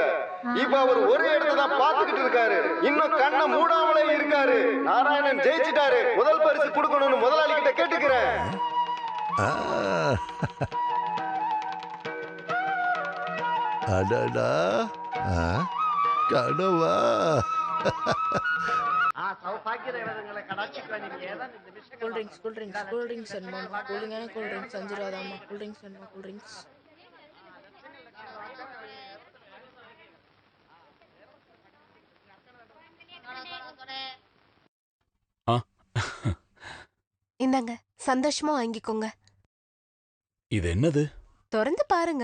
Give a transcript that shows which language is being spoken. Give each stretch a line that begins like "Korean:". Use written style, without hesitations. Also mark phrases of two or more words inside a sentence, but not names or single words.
Tamil: இப்ப அவர் ஒரே இடத்துல தான் பாத்துக்கிட்டு இருக்காரு. இன்னும் கண்ணை மூடாமலே இருக்காரு. நாராயணன் ஜெயிச்சிட்டாரு. முதல் பரிசு கொடுக்கணும்னு முதலாளி கிட்ட கேட்டுக்கிறேன். அடடா கனவா
English: cool drinks
Telugu: అన్నమా
English: cool drinks
Telugu: అంజరాదమ్మ
English: cool drinks
Telugu: అన్నమా
English: cool drinks
Tamil: இந்தாங்க சந்தோஷமா வாங்கிக்கோங்க. இது என்னது? திறந்து பாருங்க.